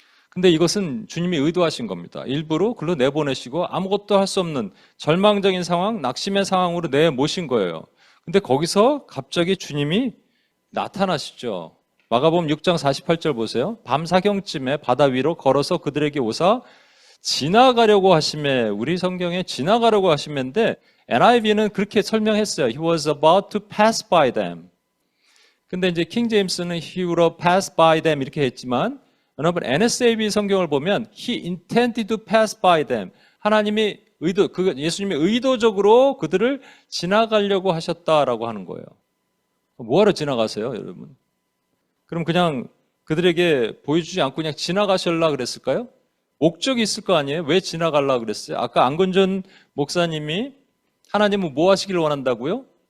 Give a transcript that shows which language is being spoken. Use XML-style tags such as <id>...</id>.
<ko>근데 이것은 주님이 의도하신 겁니다. 일부러 글로 내보내시고 아무것도 할 수 없는 절망적인 상황, 낙심의 상황으로 내모신 거예요. 근데 거기서 갑자기 주님이 나타나시죠. 마가복음 6장 48절 보세요. 밤사경쯤에 바다 위로 걸어서 그들에게 오사 지나가려고 하심에, 우리 성경에 지나가려고 하심인데 NIV는 그렇게 설명했어요.</ko> <en>He was about to pass by them.</en> <ko>근데 이제 킹 제임스는</ko> <en>He would have passed by them</en> <ko>이렇게 했지만 여러분 NSAB 성경을 보면</ko> <en>He intended to pass by them.</en> <ko>하나님이 예수님이 의도적으로 그들을 지나가려고 하셨다라고 하는 거예요. 뭐하러 지나가세요, 여러분? 그럼 그냥 그들에게 보여주지 않고 그냥 지나가실라 그랬을까요? 목적이 있을 거 아니에요? 왜 지나가려고 그랬어요? 아까 안건전 목사님이 하나님은 뭐 하시기를 원한다고요?</ko>